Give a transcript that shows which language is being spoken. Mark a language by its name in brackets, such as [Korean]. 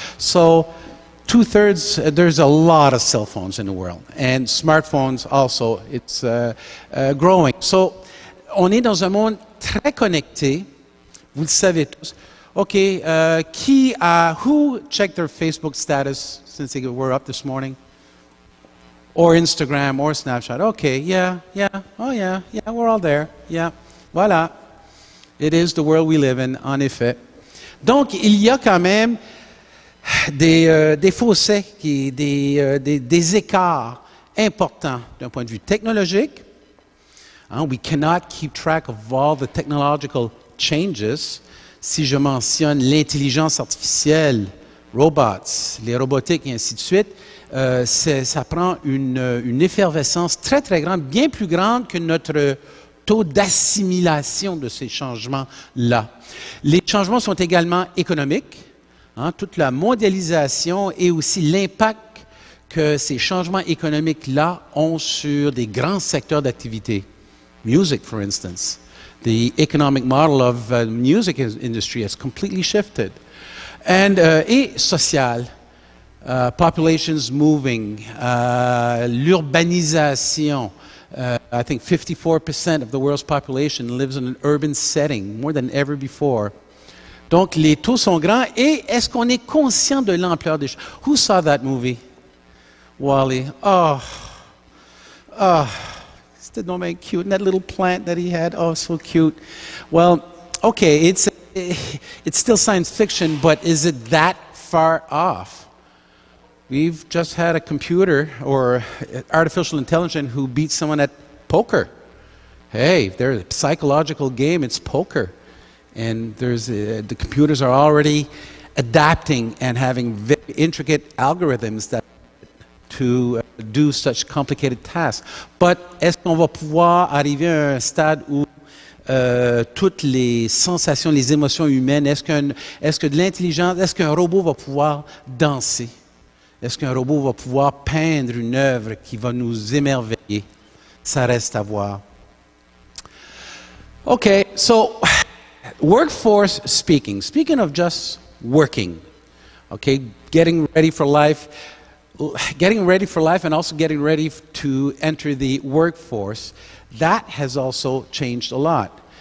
[English] So 2/3, there's a lot of cell phones in the world. And smartphones also, it's growing. [French] So, on est dans un monde très connecté, vous le savez tous. [English] Okay, who checked their Facebook status since they were up this morning? Or Instagram, or Snapchat? Okay, yeah, we're all there. Yeah, voilà. It is the world we live in, [French] en effet. Donc, il y a quand même des fossés, des écarts importants d'un point de vue technologique. [English] We cannot keep track of all the technological changes. [French] Si je mentionne l'intelligence artificielle, robots, les robotiques et ainsi de suite, ça prend une effervescence très, très grande, bien plus grande que notre taux d'assimilation de ces changements-là. Les changements sont également économiques, toute la mondialisation et aussi l'impact que ces changements économiques-là ont sur des grands secteurs d'activité. [English] Music, for instance. The economic model of the music industry has completely shifted. And [French] et social, [English] populations moving, [French] l'urbanisation. [English] I think 54% of the world's population lives in an urban setting, more than ever before. [French] Donc, les taux sont grands. Et est-ce qu'on est conscient de l'ampleur des choses? [English] Who saw that movie? Wall-E. Oh. Did not make cute, and that little plant that he had, oh, so cute. Well, okay, it's still science fiction, but is it that far off? We've just had a computer or artificial intelligence who beat someone at poker. Hey, there's a psychological game, it's poker. And the computers are already adapting and having very intricate algorithms that to do such complicated tasks. [French] But est-ce qu'on va pouvoir arriver à un stade où toutes les sensations, les émotions humaines, est-ce que de l'intelligence, est-ce qu'un robot va pouvoir danser? Est-ce qu'un robot va pouvoir peindre une œuvre qui va nous émerveiller? Ça reste à voir. [English] Okay, so workforce speaking of just working, okay, getting ready for life and also getting ready to enter the workforce, that has also changed a lot.